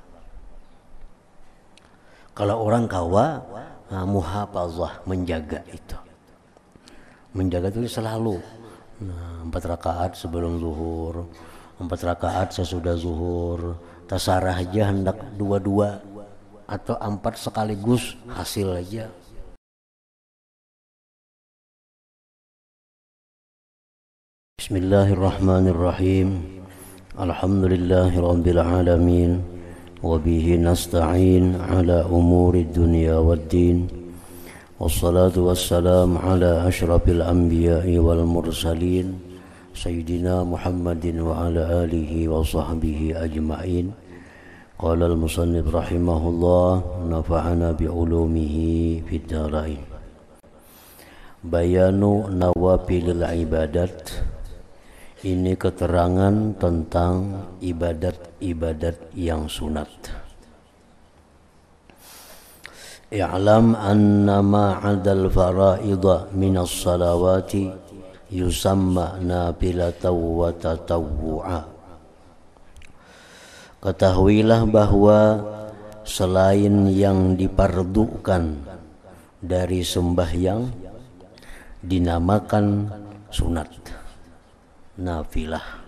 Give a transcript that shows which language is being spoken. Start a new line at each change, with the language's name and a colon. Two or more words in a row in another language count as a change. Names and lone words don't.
Banjar: Kalau orang kawa muhafazah, menjaga itu. Menjaga itu selalu 4 rakaat sebelum zuhur, 4 rakaat sesudah zuhur, tasarah aja hendak 2 atau 4 sekaligus hasil aja.
Arabic: بسم الله الرحمن الرحيم. الحمد لله رب العالمين. وبه نستعين على أمور الدنيا والدين. والصلاة والسلام على أشرف الأنبياء والمرسلين سيدنا محمد وعلى آله وصحبه أجمعين. قال المصنف رحمه الله نفعنا بعلومه في الدارين. بيان نوافل العبادات.
Banjar: Ini keterangan tentang ibadat-ibadat yang sunat.
Arabic: اعلم أن ما عدا الفرائض من الصلوات يسمى نافلة وتطوعا.
Banjar: Ketahuilah bahwa selain yang dipardukan dari sembahyang dinamakan sunat, nafilah.